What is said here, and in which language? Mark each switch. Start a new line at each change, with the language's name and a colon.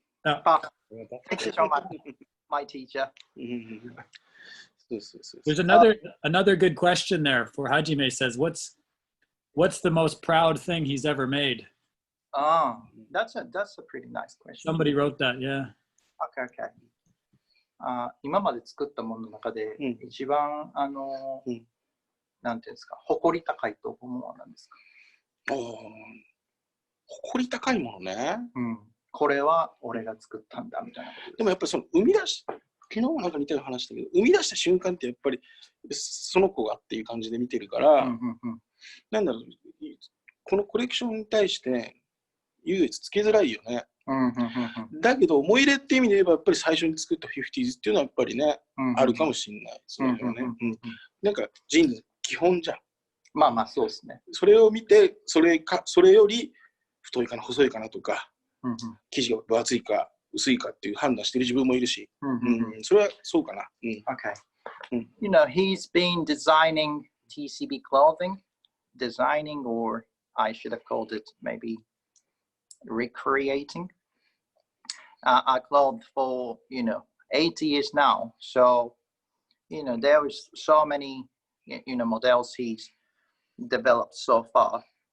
English: Thank you so much, my teacher. There's another good question there for Hajime. Says, what's the most proud thing he's ever made? Oh, that's a pretty nice question. Somebody wrote that, yeah. Okay.
Japanese: 今まで作ったものの中で一番なんていうんですか、誇り高いと思うのは何ですか？誇り高いものね。これは俺が作ったんだみたいなこと。でもやっぱりその生み出し、昨日もなんか似たような話だけど、生み出した瞬間ってやっぱりその子がっていう感じで見てるから、なんだろう、このコレクションに対して優越つけづらいよね。 Mm-hmm. だけど思い入れって意味で言えばやっぱり最初に作った 50s っていうのはやっぱりね、あるかもしれない。それはね、なんかジーンズ基本じゃん。まあまあそうですね。それを見てそれより太いかな細いかなとか、生地が分厚いか薄いかっていう判断してる自分もいるし、それはそうかな。
English: Okay. You know, he's been designing TCB clothing, or I should have called it maybe recreating a cloth for 8 years now. So there was so many models he's developed so far.